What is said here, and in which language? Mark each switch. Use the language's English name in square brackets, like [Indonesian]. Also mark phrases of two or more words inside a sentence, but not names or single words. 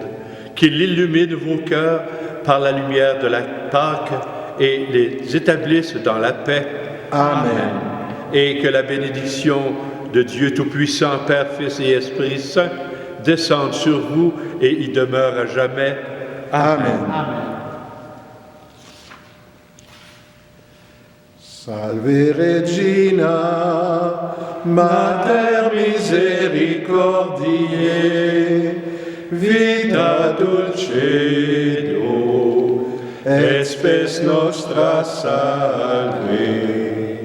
[French] Qu'il illumine vos cœurs par la lumière de la Pâque et les établisse dans la paix. Amen. Et que la bénédiction de Dieu Tout-Puissant, Père, Fils et Esprit Saint, descende sur vous et y demeure à jamais. Amen. Amen. [Latin] Salve Regina, Mater misericordiae, vita dulcedo, et spes nostra salve.